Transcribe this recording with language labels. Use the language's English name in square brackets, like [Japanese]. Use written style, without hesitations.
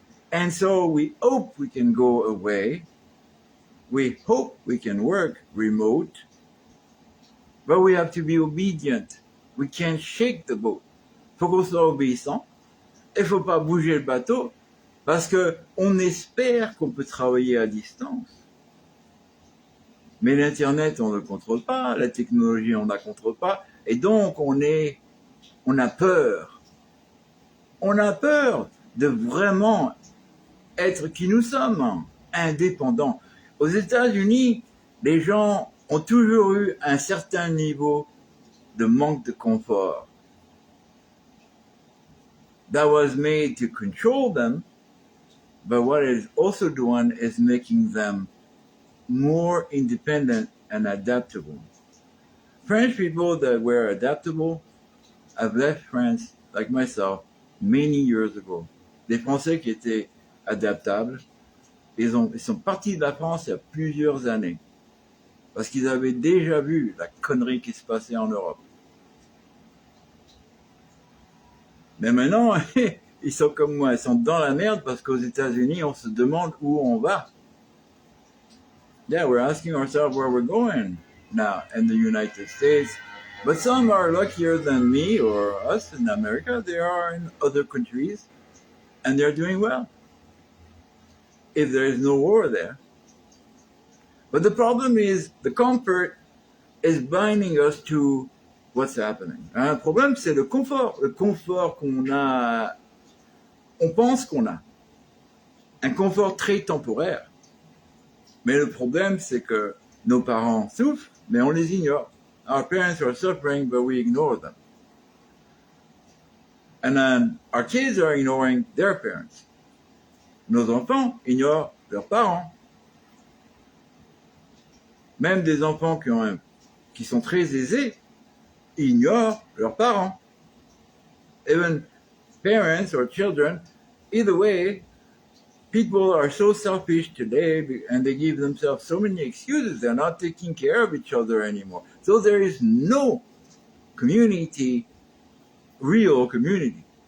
[English] And so we hope we can go away. We hope we can work remote, but we have to be obedient. We can't shake the boat. [French] Faut qu'on soit obéissant. Il faut pas bouger le bateau parce que on espère qu'on peut travailler à distance. Mais l'Internet, on ne le contrôle pas. La technologie, on ne la contrôle pas. Et donc, on a peur. On a peur de vraiment être qui nous sommes, indépendants. Aux États-Unis, les gens ont toujours eu un certain niveau de manque de confort. [English] That was made to control them, but what it is also doing is making them more independent and adaptable. French people that were adaptable have left France, like myself, many years ago. [French] Des Français qui étaient adaptables, ils sont partis de la France il y a plusieurs années, parce qu'ils avaient déjà vu la connerie qui se passait en Europe. Mais maintenant, ils sont comme moi, ils sont dans la merde parce qu'aux États-Unis, on se demande où on va. [English] Yeah, we're asking ourselves where we're going now in the United States. But some are luckier than me or us in America. They are in other countries and they're doing well. If there is no war there. But the problem is the comfort is binding us to what's happening. [French] Un problème, c'est le confort qu'on a, on pense qu'on a. Un confort très temporaire. Mais le problème, c'est que nos parents souffrent, mais on les ignore. [English] Our parents are suffering, but we ignore them. And then our kids are ignoring their parents. [French] Nos enfants ignorent leurs parents. Même des enfants qui sont très aisés ignorent leurs parents. [English] Even parents or children, either way, people are so selfish today and they give themselves so many excuses. They're not taking care of each other anymore. So there is no community, real community.